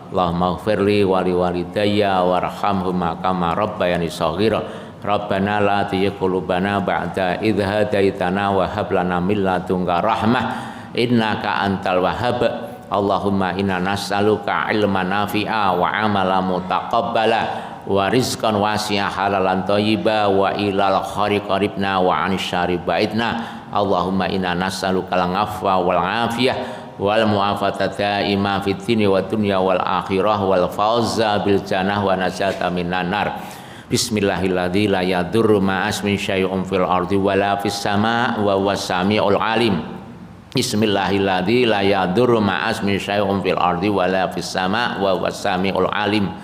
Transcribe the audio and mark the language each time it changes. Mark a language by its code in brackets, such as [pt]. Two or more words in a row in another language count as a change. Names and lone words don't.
[ar] اللهم اغفر لي ولوالدي وارحمهما كما ربياني صغيرا. ربنا لا تزغ قلوبنا بعد إذ هديتنا وهب لنا من لدنك رحمة إنك أنت الوهاب. اللهم إنا نسألك علما نافعا وعملا متقبلا ورزقا واسعا حلالا طيبا وإلى الخير قربنا وعن الشر بعدنا. اللهم إنا نسألك العفو والعافية والمعافاة دائما في الدين والدنيا والآخرة والفوز بالجنة والنجاة من النار. بسم الله الذي لا يضر مع اسمه شيء في الأرض ولا في السماء وهو السميع العليم. بسم الله الذي لا يضر مع اسمه شيء في الأرض ولا في السماء وهو السميع العليم.